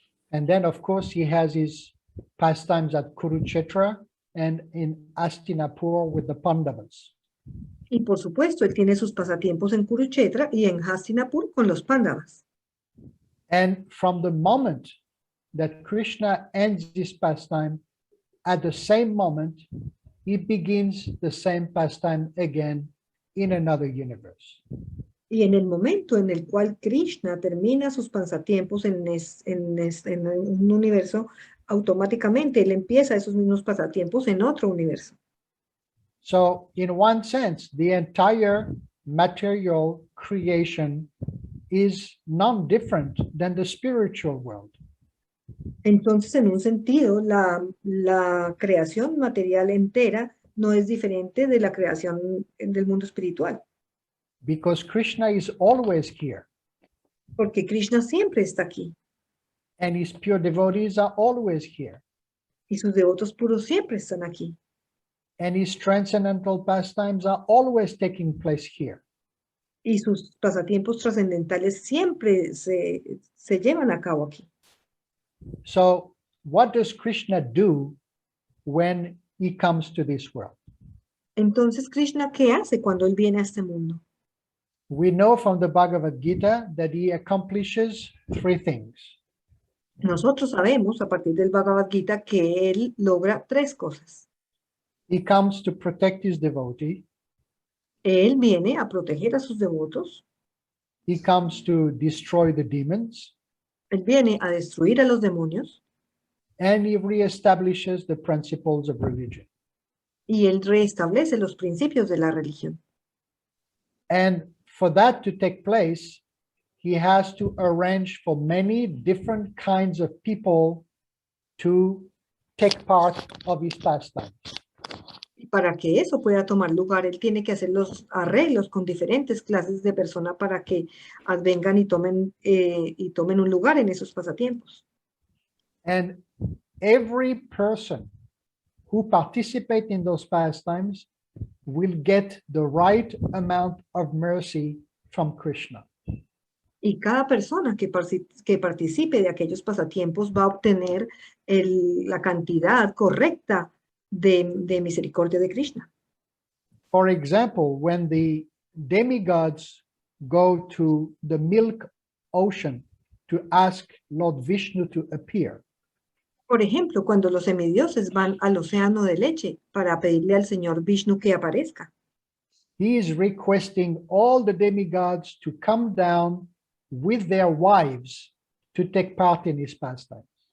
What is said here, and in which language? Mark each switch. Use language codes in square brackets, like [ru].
[en] And then, of course, he has his pastimes at Kurukshetra and in Hastinapur with the Pandavas. [es] Y por supuesto, él tiene sus pasatiempos en Kurukshetra y en Hastinapur con los Pandavas. [en] And from the moment that Krishna ends his pastime, at the same moment, he begins the same pastime again in another universe. [es] Y en el momento en el cual Krishna termina sus pasatiempos en un universo, automáticamente él empieza esos mismos pasatiempos en otro universo. [en] So in one sense, the entire material creation is none different than the spiritual world. [es] Entonces, en un sentido, la creación material entera no es diferente de la creación del mundo espiritual. [en] Because Krishna is always here. [es] Porque Krishna siempre está aquí. [en] And his pure devotees are always here. [es] Y sus devotos puros siempre están aquí. [en] And his transcendental pastimes are always taking place here. [es] Y sus pasatiempos trascendentales siempre se llevan a cabo aquí. [en] So what does Krishna do when he comes to this world? [es] Entonces, Krishna, ¿qué hace cuando él viene a este mundo? [en] We know from the Bhagavad Gita that he accomplishes three things. [es] Nosotros sabemos, a partir del Bhagavad Gita, que él logra tres cosas. [en] He comes to protect his devotee. [es] Él viene a proteger a sus devotos. [en] He comes to destroy the demons. [es] Él viene a destruir a los demonios. [en] And he reestablishes the principles of religion. [es] Y él reestablece los principios de la religión. [en] And for that to take place, he has to arrange for many different kinds of people to take part of his pastimes. [es] Y para que eso pueda tomar lugar, él tiene que hacer los arreglos con diferentes clases de personas para que vengan y tomen un lugar en esos pasatiempos. [en] And every person who participates in those pastimes will get the right amount of mercy from Krishna. [es] Y cada persona que participe de aquellos pasatiempos va a obtener la cantidad correcta de misericordia de Krishna. [en] For example, when the demigods go to the milk ocean to ask Lord Vishnu to appear, [es] Por ejemplo, cuando los semidioses van al océano de leche para pedirle al Señor Vishnu que aparezca, [en] he is requesting all the demigods to come down with their wives to take part in his pastimes.